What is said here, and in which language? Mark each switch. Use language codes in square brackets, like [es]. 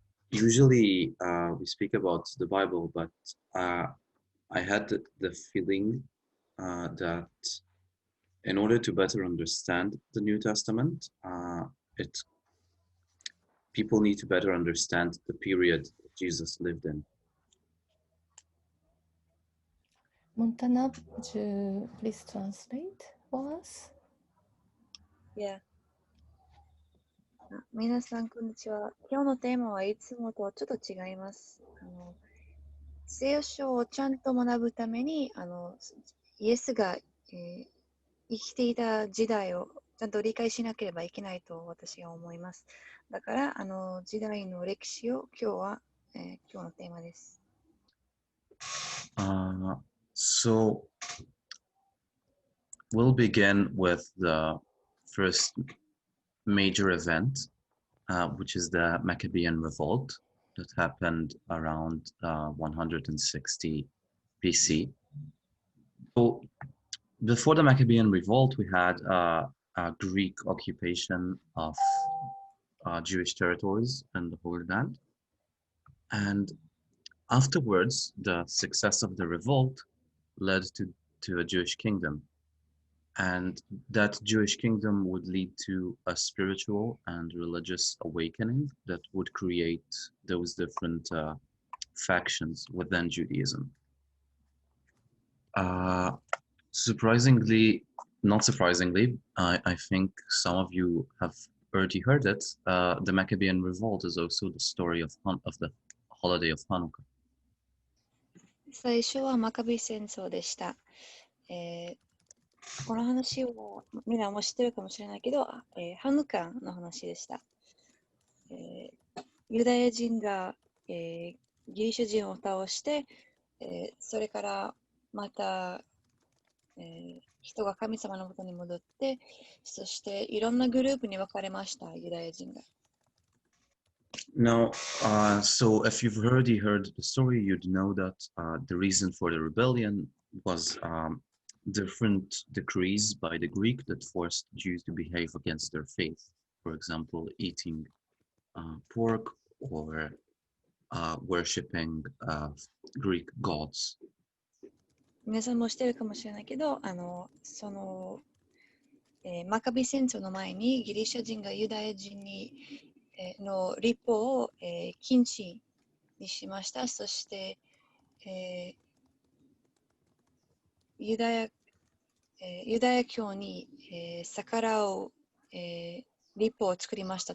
[en] Usually we speak about the Bible, but I had the feeling that in order to better understand the New Testament, people need to better understand the period Jesus lived in. Montana, would you please translate for us? Yeah. [ja] 皆さん、こんにちは。今日のテーマはいつもとちょっと違います。聖書をちゃんと学ぶために、イエスが、生きていた時代をちゃんと理解しなければいけないと私は思います。だから、時代の歴史を今日のテーマです。 [en] So we'll begin with the first major event, which is the Maccabean revolt that happened around 160 BC. So before the Maccabean revolt, we had a Greek occupation of Jewish territories in the Holy Land. And afterwards, the success of the revolt led to a Jewish kingdom. And that Jewish kingdom would lead to a spiritual and religious awakening that would create those different factions within Judaism. Not surprisingly, I think some of you have already heard it. The Maccabean revolt is also the story of the holiday of Hanukkah. [ja] 最初はマカビ戦争でした。この話をみんなも知ってるかもしれないけど、ハヌカの話でした。ユダヤ人が、ギリシャ人を倒して、それからまた、人が神様のもとに戻って、そしていろんなグループに分かれました、ユダヤ人が。 [en] Now, so if you've already heard the story, you'd know that the reason for the rebellion was different decrees by the Greek that forced Jews to behave against their faith. For example, eating pork or worshipping Greek gods. [ja] 皆さんも知ってるかもしれないけど、マカビ戦争の前にギリシャ人がユダヤ人の立法を、禁止にしました。そして、ユダヤ教に、逆らう、立法を作りました。